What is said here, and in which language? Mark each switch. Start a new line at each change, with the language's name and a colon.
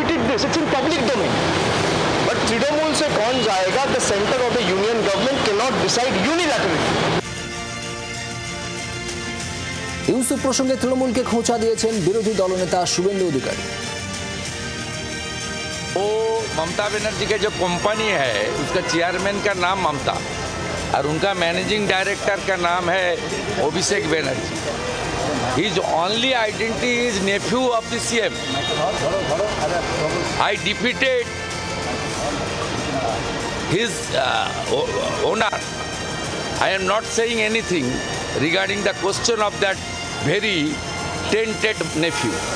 English: It's in public domain. But
Hindi: Trinamool se kaun jayega,
English: the center of the union government cannot decide unilaterally.
Bangla: Yusuf প্রসঙ্গে তৃণমূলকে খোঁচা দিয়েছেন বিরোধী দলনেতা শুভেন্দু অধিকারী।
Hindi: वो ममता बनर्जी का जो कंपनी है उसका चेयरमैन का नाम ममता और उनका मैनेजिंग डायरेक्टर का नाम है Abhishek Banerjee.
English: His only identity is nephew of the CM. I defeated his owner. I am not saying anything regarding the question of that very tainted nephew.